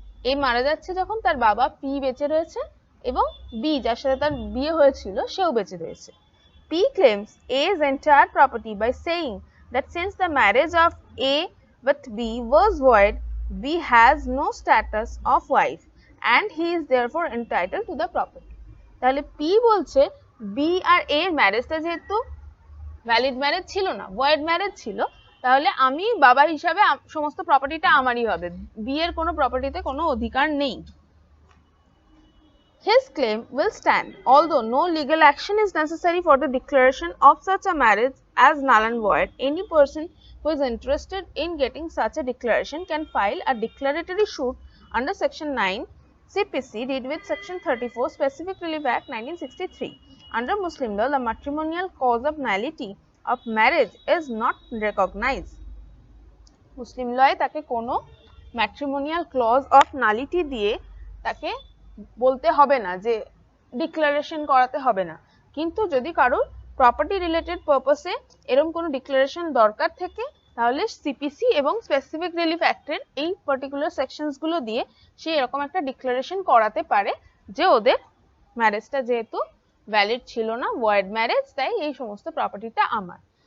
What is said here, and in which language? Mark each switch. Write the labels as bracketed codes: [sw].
[bn] A মারা যাচ্ছে যখন তার বাবা P বেঁচে রয়েছে [en] এবং B যার সাথে তার বিয়ে হয়েছিল সেও বেঁচে রয়েছে P claims A's entire property by saying that since the marriage of A with B was void, B has no status of wife and he is therefore entitled to the property. [bn] তাহলে P বলছে B আর A এর ম্যারেজটা যেহেতু valid marriage ছিল না void marriage ছিল তাহলে আমি বাবা হিসাবে সমস্ত প্রপার্টিটা আমারই হবে B এর কোনো প্রপার্টিতে কোনো অধিকার নেই [en] His claim will stand, although no legal action is necessary for the declaration of such a marriage as null and void. Any person who is interested in getting such a declaration can file a declaratory suit under Section 9 CPC read with Section 34 Specific Relief Act 1963. Under Muslim law, the matrimonial cause of nullity of marriage is not recognized. [bn] Muslim law তাকে কোনো matrimonial clause of nullity দিয়ে তাকে বলতে হবে না যে declaration করাতে হবে না কিন্তু যদি কারোর প্রপার্টি রিলেটেড পারপাসে এরকম কোনো ডিক্লারেশন দরকার থাকে তাহলে সিপিসি এবং স্পেসিফিক রিলিফ অ্যাক্টের এই পার্টিকুলার সেকশনস গুলো দিয়ে সে এরকম একটা ডিক্লারেশন করাতে পারে যে ওদের ম্যারেজটা যেহেতু ভ্যালিড ছিল না ভয়েড ম্যারেজ তাই এই সমস্ত প্রপার্টিটা আমার